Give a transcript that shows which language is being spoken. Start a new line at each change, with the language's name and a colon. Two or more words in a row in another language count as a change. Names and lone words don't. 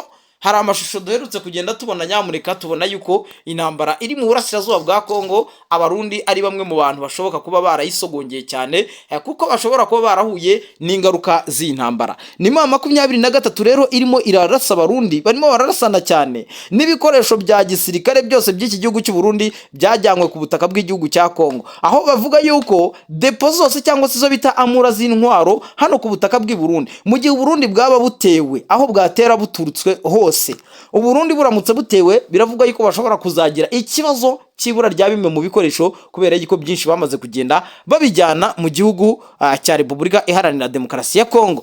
Kinyarwanda: Hari amashusho duherutse kugenda tubona nyamuneka, tubona yuko intambara iri mu burasirazuba bwa Kongo Abarundi ari bamwe mu bantu bashoboka kuba barayisogongeye cyane, kuko bashobora kuba barahuye n'ingaruka z'intambara. Ni mama 23 rero irimo irarasa Abarundi, barimo bararasana cyane, n'ibikoresho bya gisirikare byose by'iki gihugu cy'u Burundi byajyanywe ku butaka bw'igihugu cya Kongo, aho bavuga yuko depo zose cyangwa se zo bita amura z'intwaro hano ku butaka bw'i Burundi, mu gihe Burundi bwaba butewe, aho bwatera buturutswe hose, Uburundi buramutse butewe biravuga yuko bashobora kuzagira ikibazo cyibura rya bimwe mu bikoresho, kubera yuko byinshi bamaze kugenda babijyana mu gihugu cya Repubulika Iharanira Demokarasi ya Kongo.